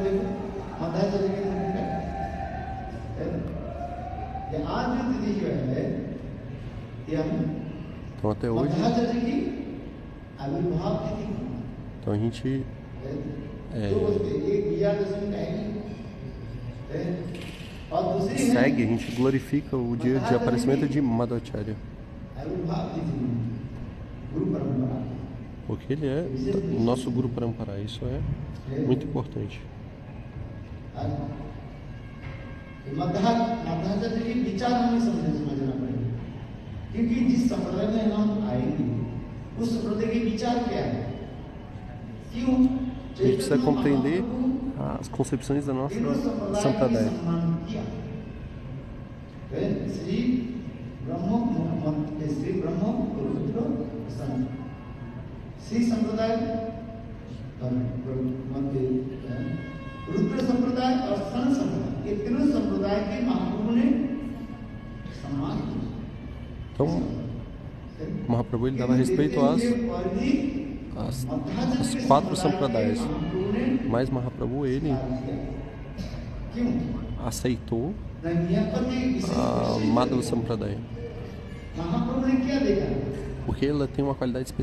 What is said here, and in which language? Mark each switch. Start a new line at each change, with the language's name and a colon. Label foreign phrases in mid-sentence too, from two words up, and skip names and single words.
Portuguese: Então até hoje, então a gente segue, a gente glorifica o dia de aparecimento de Madhvacharya, porque ele é o nosso Guru Parampara. Isso é muito importante.
Hindi: क्योंकि जिस संप्रदाय में हम आएंगे उस संप्रदाय के विचार क्या है क्यों
Portuguese: A gente precisa compreender as concepções da nossa sampradaya.
Hindi: Sri Brahma Rudra Sanat Sri Sampradaya रुद्र संप्रदाय और सन संप्रदाय, ये तीनों संप्रदाय के महाप्रभु ने सम्मान किया।
Portuguese: Então, Mahaprabhu ele dava respeito às 4 sampradayas, mas Mahaprabhu ele aceitou a Madhava Sampradaya, porque ela tem uma qualidade especial.